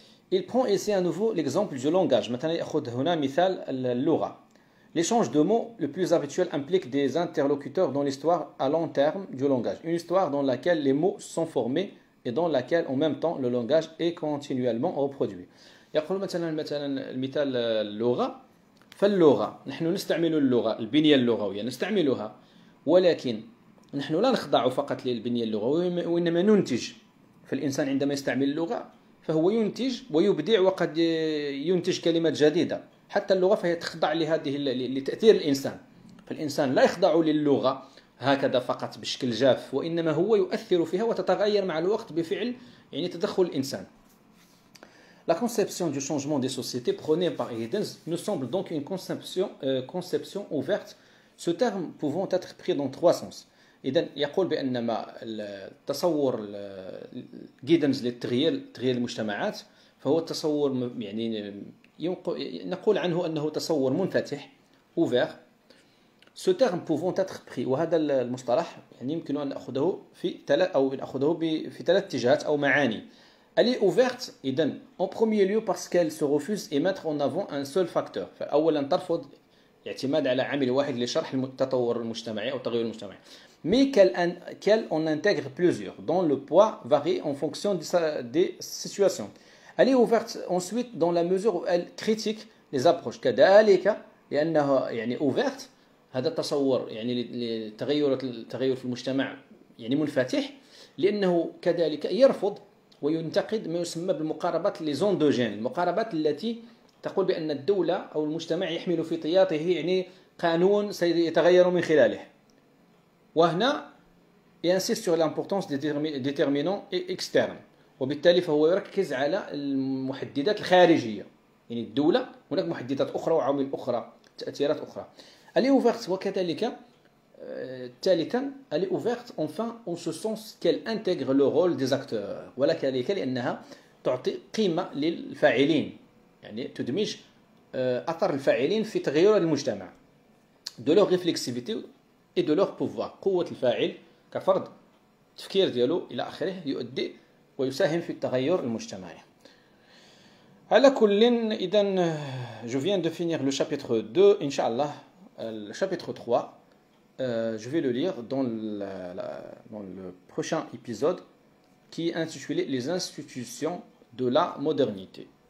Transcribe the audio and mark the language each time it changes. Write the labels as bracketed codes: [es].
[fr] Il prend ici à nouveau l'exemple du langage. [ar] مثلا يأخذ هنا مثال اللغة. [fr] L'échange de mots le plus habituel implique des interlocuteurs dans l'histoire à long terme du langage. Une histoire dans laquelle les mots sont formés et dans laquelle en même temps le langage est continuellement reproduit. [ar] يقول مثلا المثال اللغة، فاللغة نحن نستعمل اللغة، البنية اللغوية نستعملها، ولكن نحن لا نخضع فقط للبنية اللغوية وإنما ننتج. فالإنسان عندما يستعمل اللغة فهو ينتج ويبدع وقد ينتج كلمات جديدة. حتى اللغة فهي تخضع لتأثير الإنسان، فالإنسان لا يخضع للغة هكذا فقط بشكل جاف، وإنما هو يؤثر فيها وتتغير مع الوقت بفعل يعني تدخل الإنسان. [fr] La conception du changement des sociétés prônée par Giddens nous semble donc une conception ouverte, ce terme pouvant être pris dans trois sens. [ar] إذن يقول بأن ما التصور جيدنز للتغيير المجتمعات فهو تصور يعني نقول عنه أنه تصور منفتح ouvert. [fr] Ce terme pouvant être pris، [ar] وهذا المصطلح يعني يمكن أن نأخذه في ثلاث اتجاهات أو معاني. [fr] Elle est ouverte إذن en premier lieu parce qu'elle se refuse et mettre en avant un seul facteur. [ar] فأولا ترفض اعتماد على عامل واحد لشرح التطور المجتمعي أو التغير المجتمعي. [fr] Mais qu'elle en intègre plusieurs, dont le poids varie en fonction des situations. Elle est ouverte ensuite dans la mesure où elle critique les approches. [ar] كذلك لأنها يعني ouverte، هذا التصور يعني التغير في المجتمع يعني منفتح، لأنه كذلك يرفض وينتقد ما يسمى بالمقاربات ليزوندوجين، المقاربات التي تقول بأن الدولة أو المجتمع يحمل في طياته يعني قانون سيتغير من خلاله. وهنا [fr] et insiste sur l'importance des déterminants externes. [ar] وبالتالي فهو يركز على المحددات الخارجية. يعني الدولة هناك محددات أخرى وعوامل أخرى، تأثيرات أخرى. [fr] Elle est ouverte [ar] وكذلك ثالثا [fr] elle est ouverte enfin en ce sens qu'elle intègre le rôle des acteurs، [ar] وكذلك لأنها تعطي قيمة للفاعلين، يعني تدمج أثر الفاعلين في تغيير المجتمع، [fr] de leur réflexivité et de leur pouvoir. [ar] قوة الفاعل كفرد، التفكير ديالو إلى آخره يؤدي ويساهم في التغير المجتمعي. على كل إذن [fr] je viens de finir le chapitre 2 Inch'Allah. Le chapitre 3 je vais le lire dans le prochain épisode qui est intitulé Les institutions de la modernité.